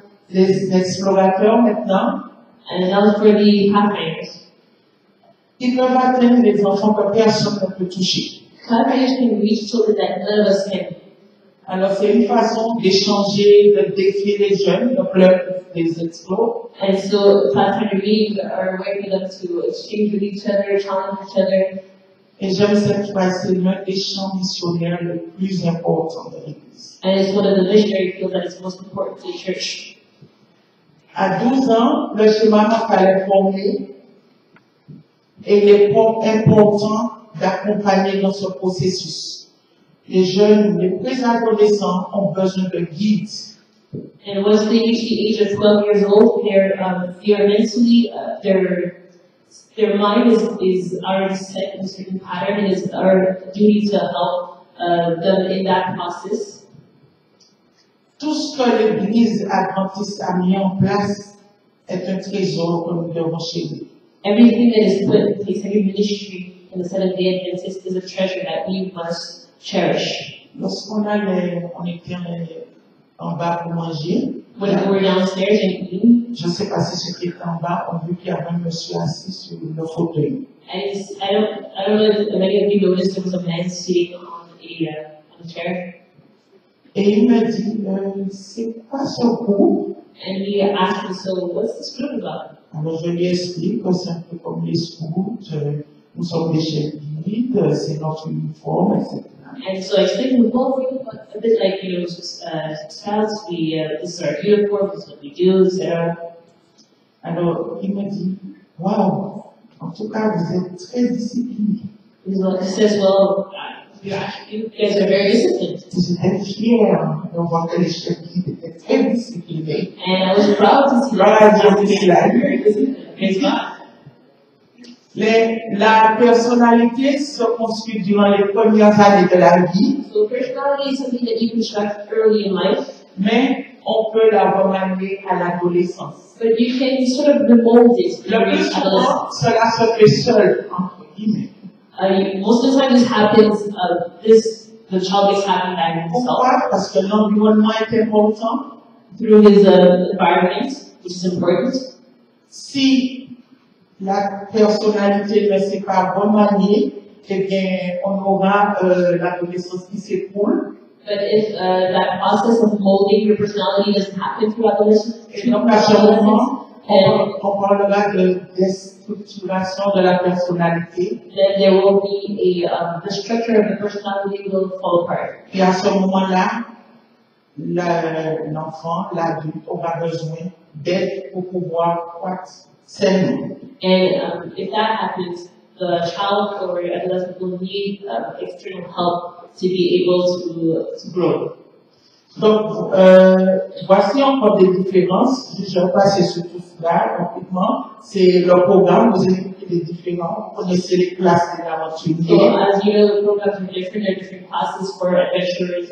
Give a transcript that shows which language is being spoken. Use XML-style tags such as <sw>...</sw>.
<fr>Les explorateurs maintenant,</fr> <en>and now for the Pathfinders.</en> <fr>Ils peuvent atteindre les enfants que personne ne peut toucher.</fr> <en>Pathfinders can reach children that none of us can.</en> <fr>Alors c'est une façon d'échanger, de défier les jeunes, donc les explos.</fr> <en>And so Pathfinder meetings are a way for them to exchange with each other, challenge each other.</en> <fr>Et j'aime cette phrase, c'est l'un des champs missionnaires les plus importants de l'Église.</fr> <en>And it's one of the missionary fields that is most important to the church.</en> <fr>À 12 ans, le schéma mental est formé et il est important d'accompagner dans ce processus. les jeunes, les préadolescents ont besoin de guides.</fr> <en>And once they reach the age of 12 years old, they're mentally, their mind is already set in a certain pattern, and it's our duty to help them in that process.</en> <fr>Tout ce que l'Église adventiste a mis en place est un trésor que nous devons chérir.</fr> <en>Everything that is put in place, every ministry in the Seventh-day Adventist is a treasure that we must cherish.</en> <fr>Lorsqu'on était en bas pour manger,</fr> <en>when we were downstairs and eating,</en> <fr>je ne sais pas si ceux qui étaient en bas ont vu qu'il y avait un monsieur assis sur le fauteuil.</fr> <en>I don't know if many of you noticed there was a man sitting on a chair.</en> <fr>Et il me dit, c'est quoi ce groupe?</fr> <en>And he asked me, so what's this group about?</en> <fr>Alors je lui explique que c'est un peu comme les scouts, nous sommes des chefs guides, c'est notre uniforme, etc.</fr> <en>And so I explained to him, well, a bit like, scouts, this is our uniform, this is what we do, etc.</en> <fr>Alors il me dit, waouh, en tout cas vous êtes très disciplinés.</fr> <en>He says, well, you guys are very disciplined.</en> <fr>J'étais fière de voir que les chefs guides étaient très disciplinés.</fr> <en>And I was proud to see that. Very disciplined.</en> <fr>La personnalité se construit durant les premières années de la vie.</fr> <en>So personality is something that you construct early in life.</en> <fr>Mais on peut la remanier à l'adolescence.</fr> <en>But you can sort of remold it</en> <fr>Le plus souvent, cela se fait seul, entre guillemets.</fr> <en>Most of the time this happens, the child gets happy by himself.</en> <fr>Pourquoi? Parce que l'environnement est important.</fr> <en>Through his environment, which is important.</en> <fr>Si la personnalité ne s'est pas remaniée, eh bien, on aura l'adolescence qui s'écoule.</fr> <en>But if that process of molding your personality doesn't happen through adolescence,</en> <fr>et donc à ce moment, on parlera de déstructuration de la personnalité.</fr> <en>Then there will be the structure of the personality will fall apart.</en> <fr>Et à ce moment-là, l'enfant, l'adulte aura besoin d'aide pour pouvoir croître sainement.</fr> <en>And if that happens, the child or adolescent will need external help to be able to grow.</en> <fr>Donc, voici encore des différences. Je vais passer sur tout cela rapidement. C'est le programme, vous écoutez les différents. Vous connaissez les classes des aventuriers.</fr> <en>So, as you know, the programs are different. There are different classes for adventurers</en>